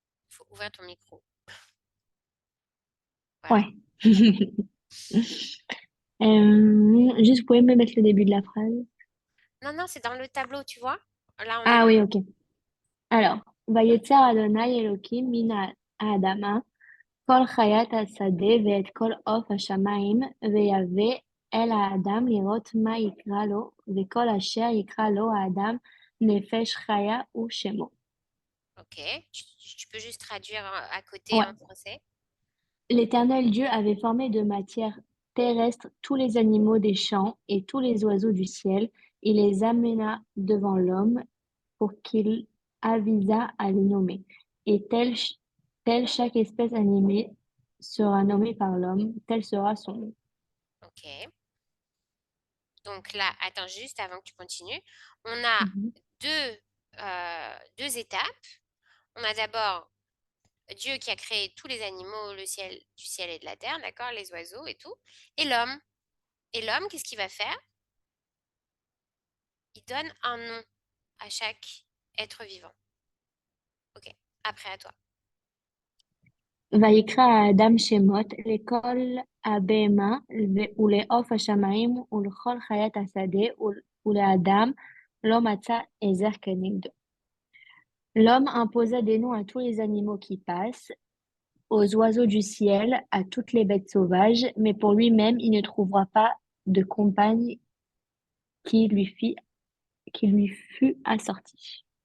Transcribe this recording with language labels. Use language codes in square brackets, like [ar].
[fr] Il faut ouvrir ton micro. Voilà. Ouais. Juste, vous pouvez me mettre le début de la phrase? Non, c'est dans le tableau, tu vois? Là, on Ah est... oui, ok. [he] Alors, ויצר אדוני אלוקים מן האדמה כל חיית השדה ואת כל עוף השמיים, ויבא אל האדם לראות מה יקרא לו, וכל אשר יקרא לו האדם נפש חיה הוא שמו. [fr] Ok, tu peux juste traduire à côté Ouais. en français? L'Éternel Dieu avait formé de matière terrestre tous les animaux des champs et tous les oiseaux du ciel, et les amena devant l'homme pour qu'il avisât à les nommer. Et telle chaque espèce animée sera nommée par l'homme, tel sera son nom. Ok. Donc là, attends juste avant que tu continues. On a Mhm. deux étapes. On a d'abord Dieu qui a créé tous les animaux, du ciel et de la terre, d'accord, les oiseaux et tout. Et l'homme. Et l'homme, qu'est-ce qu'il va faire? Il donne un nom à chaque être vivant. Ok, après à toi. [he] ויקרא האדם שמות לכל הבהמה ולעוף השמיים ולכל חיית השדה ולאדם לא מצא עזר כנגדו. [fr] L'homme imposa des noms à tous les animaux qui passent, aux oiseaux du ciel, à toutes les bêtes sauvages, mais pour lui-même, il ne trouvera pas de compagne qui lui fût assortie.